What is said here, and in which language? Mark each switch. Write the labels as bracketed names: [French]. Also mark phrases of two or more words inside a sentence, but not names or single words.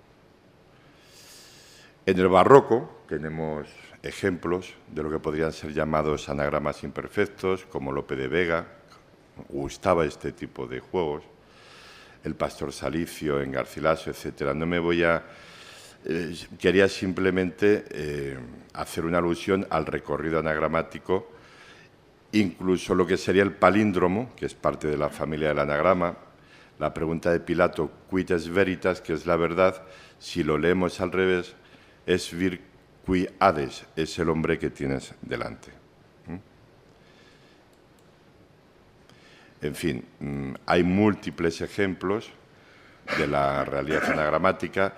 [Spanish] En el barroco tenemos ejemplos de lo que podrían ser llamados anagramas imperfectos, como Lope de Vega, gustaba este tipo de juegos, el Pastor Salicio en Garcilaso, etc. No me voy a... quería simplemente hacer una alusión al recorrido anagramático, incluso lo que sería el palíndromo, que es parte de la familia del anagrama, la pregunta de Pilato, [Latin] quid es veritas, [Spanish] que es la verdad, si lo leemos al revés, [Latin] es vir qui hades, [Spanish] es el hombre que tienes delante. En fin, hay múltiples ejemplos de la realidad anagramática.